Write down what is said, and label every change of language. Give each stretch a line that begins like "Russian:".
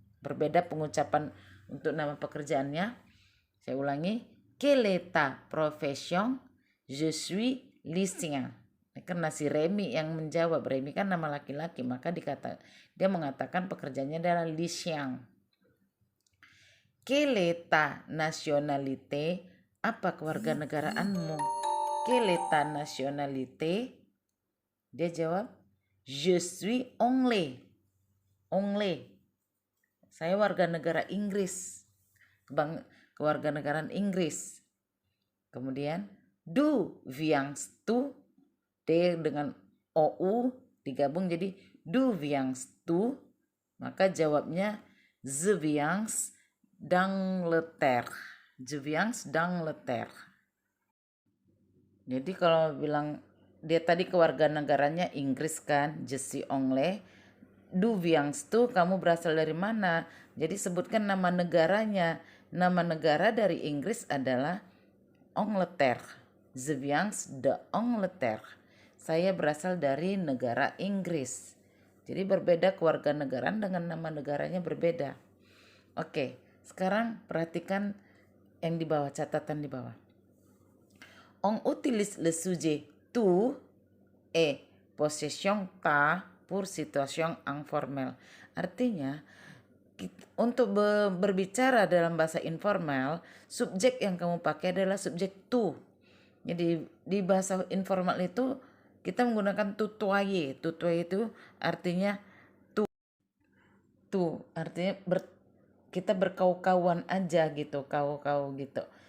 Indonesian: Berbeda pengucapan untuk nama pekerjaannya. Saya ulangi.
French: Quelle est ta profession? Je suis lycéen.
Indonesian: Karena si Remy yang menjawab, Remy kan nama laki-laki, maka dia mengatakan pekerjaannya adalah lycéen.
French: Quelle est ta nationalité?
Indonesian: Apa kewarganegaraanmu?
French: Quelle est ta nationalité?
Indonesian: Dia jawab,
French: je suis anglais. Anglais.
Indonesian: Saya warga negara Inggris. Kewarganegaraan Inggris. Kemudian,
French: d'où viens-tu?
Indonesian: D dengan OU digabung jadi d'où viens-tu? Maka jawabnya,
French: je viens d'Angleterre. Je viens d'Angleterre.
Indonesian: Jadi kalau bilang dia tadi kewarganegaranya Inggris kan,
French: je suis anglais. D'où viens-tu?
Indonesian: Kamu berasal dari mana? Jadi sebutkan nama negaranya. Nama negara dari Inggris adalah Angleterre.
French: Je viens d'Angleterre.
Indonesian: Saya berasal dari negara Inggris. Jadi berbeda kewarganegaraan dengan nama negaranya berbeda. Oke, sekarang perhatikan yang di bawah, catatan di bawah.
French: On utilise le sujet tu et possession ta pour situation informelle.
Indonesian: Artinya, untuk berbicara dalam bahasa informal, subjek yang kamu pakai adalah subjek tu. Jadi di bahasa informal itu kita menggunakan tutoyer. Tutoyer itu artinya tu artinya kita berkau-kauan aja gitu, kau-kau gitu.